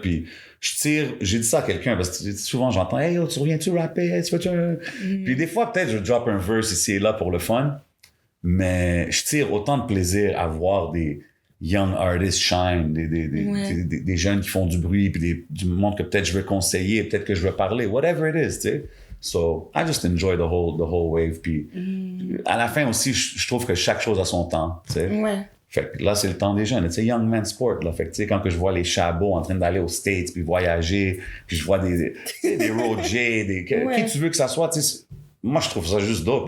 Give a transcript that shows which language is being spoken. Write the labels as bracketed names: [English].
[French] Puis j'ai dit ça à quelqu'un parce que souvent j'entends, hey, yo, tu reviens-tu rapper? Hey, tu Puis des fois, peut-être je drop un verse ici et là pour le fun, mais je tire autant de plaisir à voir des [English] young artists shine, [French] des jeunes qui font du bruit, puis du monde que peut-être je veux conseiller, peut-être que je veux parler, [English] whatever it is, [French] tu sais. [English] So, I just enjoy the whole wave. [French] Puis à la fin aussi, je trouve que chaque chose a son temps, tu sais. Ouais. Fait que là, c'est le temps des jeunes. Tu sais, [English] young man sport, [French] là. Fait que, tu sais, quand que je vois les chabots en train d'aller aux States puis voyager, puis je vois des Road J, qui tu veux que ça soit, tu sais, moi, je trouve ça juste dope.